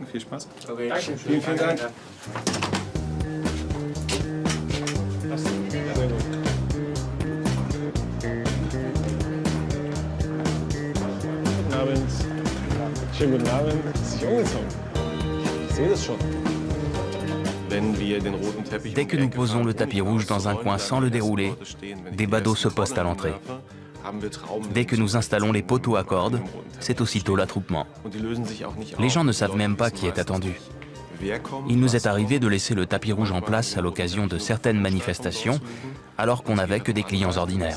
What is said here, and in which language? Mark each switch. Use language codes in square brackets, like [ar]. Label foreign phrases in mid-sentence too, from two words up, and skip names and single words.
[de] Viel Spaß. Okay. Danke. Vielen, vielen Dank. Guten Abend. Schönen guten Abend. Ist sich umgezogen? Ich sehe das schon. [fr] Dès que nous posons le tapis rouge dans un coin sans le dérouler, des badauds se postent à l'entrée. Dès que nous installons les poteaux à cordes, c'est aussitôt l'attroupement. Les gens ne savent même pas qui est attendu. Il nous est arrivé de laisser le tapis rouge en place à l'occasion de certaines manifestations, alors qu'on n'avait que des clients ordinaires.